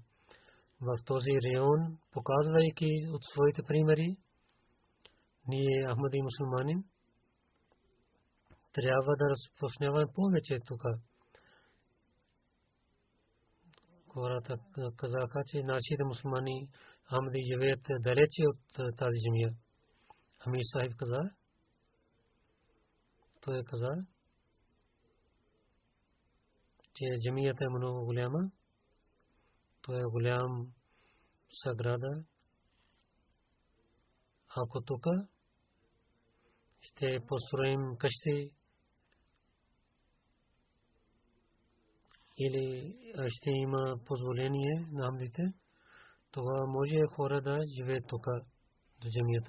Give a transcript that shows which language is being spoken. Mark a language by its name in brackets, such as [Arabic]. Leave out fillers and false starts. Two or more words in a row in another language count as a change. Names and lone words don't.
[Bulgarian] В този район, показвайки от своите примери, ние, Ахмади мусулмани, трябва да разпространяваме повече тук. Хората казаха, че нашите мусулмани Ахмади живеят далече от тази джамия. Амир Сахиб каза, той каза, че джамията е много голяма. То е голям сграда. Ако тук ще построим къщи или ще има позволение на хамдите, тогава може хора да живеят тук до джамията.